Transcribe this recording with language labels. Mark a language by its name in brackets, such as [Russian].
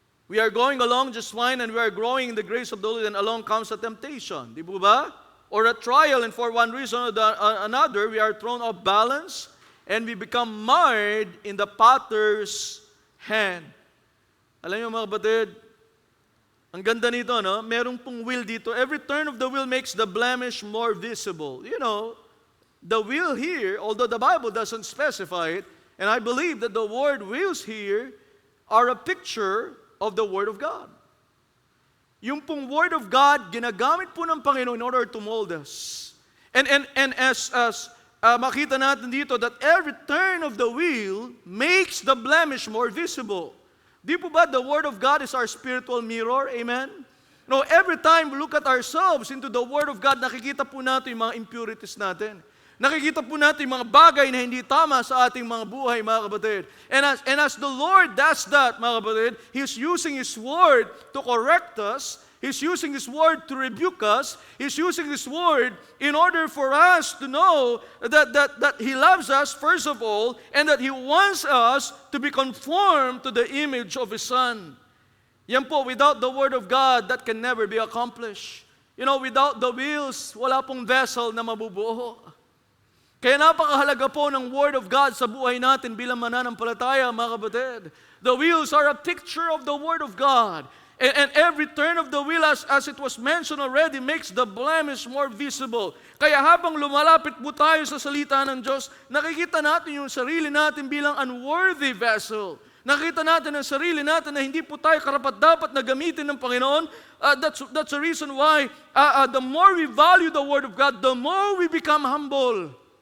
[English] We are going along just fine and we are growing in the grace of the Lord, and along comes a temptation. [Filipino] Di po ba? [English] Or a trial, and for one reason or another, we are thrown off balance and we become marred in the potter's hand. [Filipino] Alam niyo mga kapatid, ang ganda nito, no? Merong pong wheel dito. [English] Every turn of the wheel makes the blemish more visible. You know, the wheel here, although the Bible doesn't specify it, and I believe that the word wheels here are a picture of the Word of God. [Filipino] Yung pong Word of God, ginagamit po ng Panginoon [English] in order to mold us. And as [Filipino] makita natin dito, [English] that every turn of the wheel makes the blemish more visible. [Filipino] Di po ba [English] the Word of God is our spiritual mirror? Amen? No, every time we look at ourselves into the Word of God, [Filipino] nakikita po natin yung mga impurities natin. Nakikita po natin yung mga bagay na hindi tama sa ating mga buhay, mga kapatid. [English] And as the Lord does that, [Filipino] mga kapatid, [English] He's using His Word to correct us. He's using His Word to rebuke us. He's using His Word in order for us to know that He loves us, first of all, and that He wants us to be conformed to the image of His Son. [Filipino] Yan po, [English] without the Word of God, that can never be accomplished. You know, without the wheels, [Filipino] wala pong vessel na mabubuo. Kaya napakahalaga po ng Word of God sa buhay natin bilang mananampalataya, mga kapatid. [English] The wheels are a picture of the Word of God. And every turn of the wheel, as it was mentioned already, makes the blemish more visible. [Filipino] Kaya habang lumalapit po tayo sa salita ng Diyos, nakikita natin yung sarili natin bilang [English] unworthy vessel. [Filipino] Nakita natin ang sarili natin na hindi po tayo karapat-dapat na gamitin ng Panginoon. [English] That's the reason why the more we value the Word of God, the more we become humble.